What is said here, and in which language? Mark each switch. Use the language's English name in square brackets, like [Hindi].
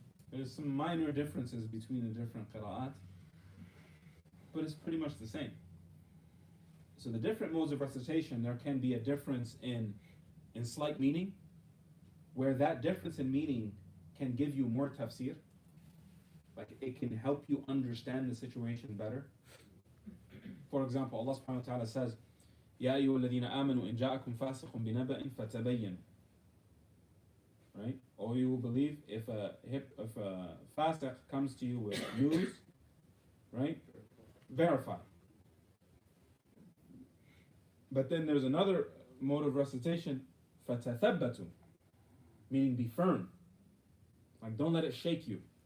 [English] There's some minor differences between the different qira'at, but it's pretty much the same. So the different modes of recitation, there can be a difference in slight meaning, where that difference in meaning can give you more tafsir. Like, it can help you understand the situation better. For example, Allah subhanahu wa ta'ala says, [Arabic] يَا أَيُّهَا الَّذِينَ آمَنُوا إِنْ جَاءَكُمْ فَاسِقٌ بِنَبَأٍ فَتَبَيَّنُوا. [English] Right? Or you will believe if a fasiq comes to you with news, right? Verify. But then there's another mode of recitation, فَتَثَبَّتُوا, meaning be firm. Like, don't let it shake you.